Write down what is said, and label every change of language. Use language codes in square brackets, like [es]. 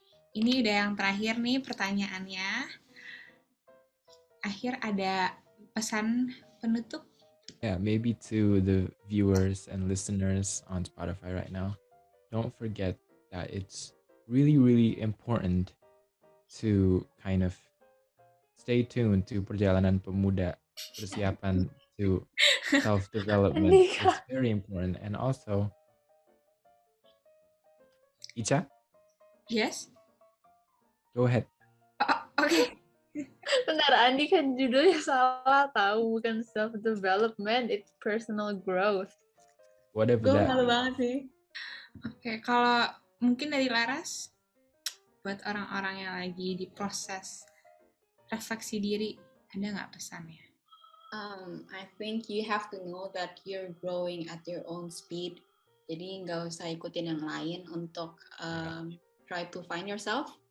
[id] Ini udah yang terakhir nih pertanyaannya. Akhir ada pesan penutup? [en] Yeah, maybe to the viewers and listeners on Spotify right now, don't forget that it's really, really important to kind of stay tuned to Perjalanan Pemuda, persiapan to self-development. It's very important. And also, Icha? Yes? Go ahead. Okay. [id] Bentar, Andi kan judulnya salah tahu, bukan self-development, [en] it's personal growth. Whatever [id] Gue [en] that [id] malu [en] means. [id] banget sih. Oke, kalau mungkin dari Laras, buat orang-orang yang lagi di proses refleksi diri, ada nggak pesannya? [en] I think you have to know that you're growing at your own speed. [id] Jadi nggak usah ikutin yang lain untuk [en] try to find yourself.